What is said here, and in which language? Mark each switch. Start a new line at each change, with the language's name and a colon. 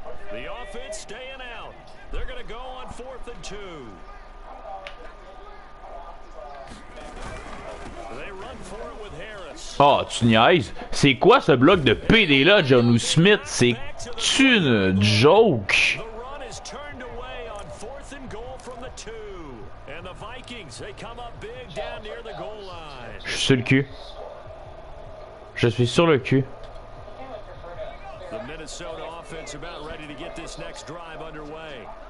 English: The offense staying out. They're going to go on 4th and 2. They run for it with Harris.
French: Oh, tu niaises? C'est quoi ce bloc de PD là, Jonnu Smith? C'est-tu une joke?
English: The run is turned away on 4th and goal from the 2. And the Vikings, they come up big down near the goal line.
French: Je suis sur le cul. Je suis sur le cul.
English: The Minnesota offense about ready to get this next drive underway.